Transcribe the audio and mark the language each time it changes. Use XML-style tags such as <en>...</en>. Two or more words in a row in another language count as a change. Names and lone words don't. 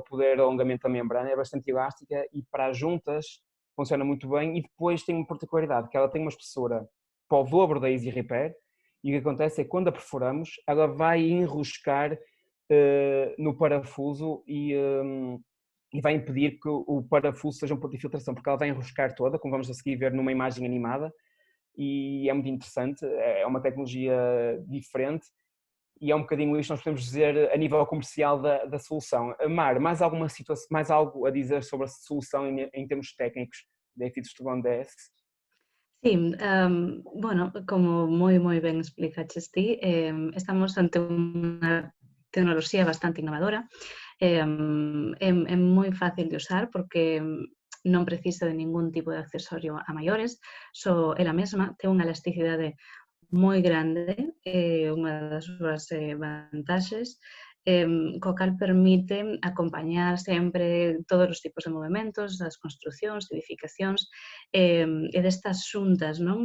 <pt>o poder de alongamento da membrana, é bastante elástica e para as juntas funciona muito bem e depois tem uma particularidade, que ela tem uma espessura para o dobro da Easy Repair e o que acontece é que quando a perfuramos, ela vai enroscar no parafuso e vai impedir que o parafuso seja um ponto de infiltração, porque ela vai enroscar toda, como vamos a seguir ver numa imagem animada, e é muito interessante, é uma tecnologia diferente e é um bocadinho isto que nós podemos dizer a nível comercial da solução. Mar, mais alguma situação, mais algo a dizer sobre a solução em termos técnicos da FX to Bond DS?</pt> <gl>Sí, bueno, como moi ben explicaches ti, estamos ante unha tecnoloxía bastante innovadora. É moi fácil de usar porque non precisa de ningún tipo de accesorio a maiores, só ela mesma ten unha elasticidade moi grande, unha das súas vantaxes, co cal permite acompañar sempre todos os tipos de movementos, das construcións, edificacións, e destas xuntas, non?</gl>